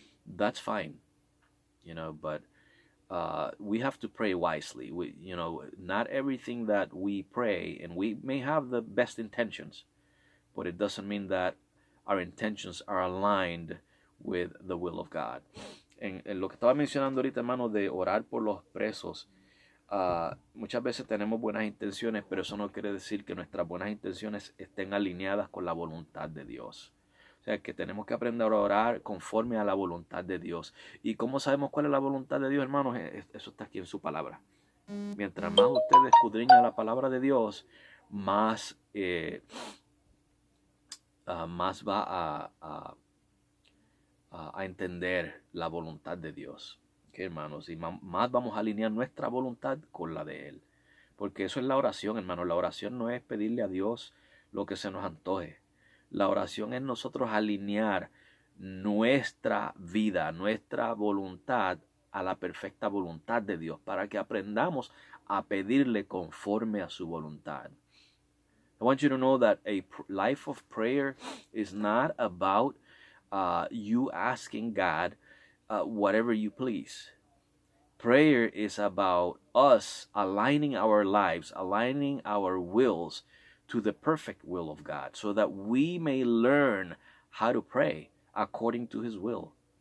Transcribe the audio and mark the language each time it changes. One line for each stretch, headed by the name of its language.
English: That's fine, you know, but we have to pray wisely. Not everything that we pray, and we may have the best intentions, but it doesn't mean that our intentions are aligned with the will of God.
Spanish: En lo que estaba mencionando ahorita, hermano, de orar por los presos, muchas veces tenemos buenas intenciones, pero eso no quiere decir que nuestras buenas intenciones estén alineadas con la voluntad de Dios. O sea, que tenemos que aprender a orar conforme a la voluntad de Dios. ¿Y cómo sabemos cuál es la voluntad de Dios, hermanos? Eso está aquí en su palabra. Mientras más usted escudriña la palabra de Dios, más va a entender la voluntad de Dios. ¿Ok, hermanos? Y más vamos a alinear nuestra voluntad con la de Él. Porque eso es la oración, hermanos. La oración no es pedirle a Dios lo que se nos antoje. La oración es nosotros alinear nuestra vida, nuestra voluntad a la perfecta voluntad de Dios, para que aprendamos a pedirle conforme a su voluntad.
English: I want you to know that a life of prayer is not about you asking God whatever you please. Prayer is about us aligning our lives, aligning our wills to the perfect will of God, so that we may learn how to pray according to His will.